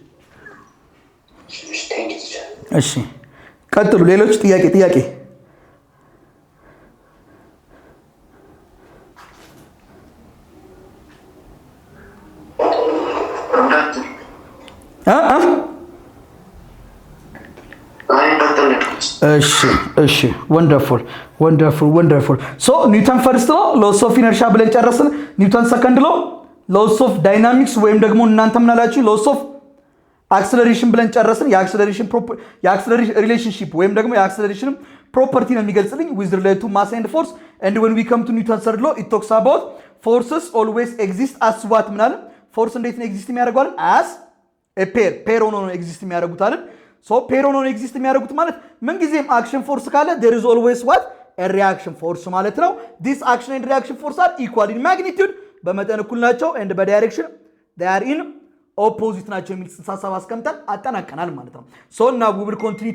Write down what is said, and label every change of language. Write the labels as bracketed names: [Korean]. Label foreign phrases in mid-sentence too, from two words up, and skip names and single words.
[Amharic] እሺ ቀጥሉ ሌሎች ጥያቄ እሺ [English] wonderful so [Amharic] ኒውተን [English] first law laws of inertia [Amharic] ብለን ጨረስን ኒውተን [English] second law laws of dynamics [Amharic] ወይም ደግሞ እናንተ ምን አላችሁ [English] laws of acceleration [Amharic] ብለን ጨረስን የአክሰለሬሽን ሪሌሽንሺፕ ወይም ደግሞ የአክሰለሬሽን ፕሮፐርቲ ነው የሚገልጽልኝ [English] with relate to mass and force and when we come to Newton third law it talks about forces always exist as what [Amharic] ምናል ፎርስ እንዴት ነው ኤግዚስት የሚያደርገው [English] as a pair [Amharic] ሆኖ ነው ኤግዚስት የሚያደርጉት አይደል [English] so pair [Amharic] ሆኖ ነው ኤግዚስት የሚያደርጉት ማለት ምን ጊዜም [English] action force ካለ there is always what a reaction force [Amharic] ማለት ነው [English] this action and reaction force are equal in magnitude [Amharic] በመጠን እኩል ናቸው [English] and በዳይሬክሽን they are in [Amharic] opposite ናቸው የሚል ጽንሰ ሐሳብ አስቀምጠን አጠናቀናል ማለት ነው [English] so now we will continue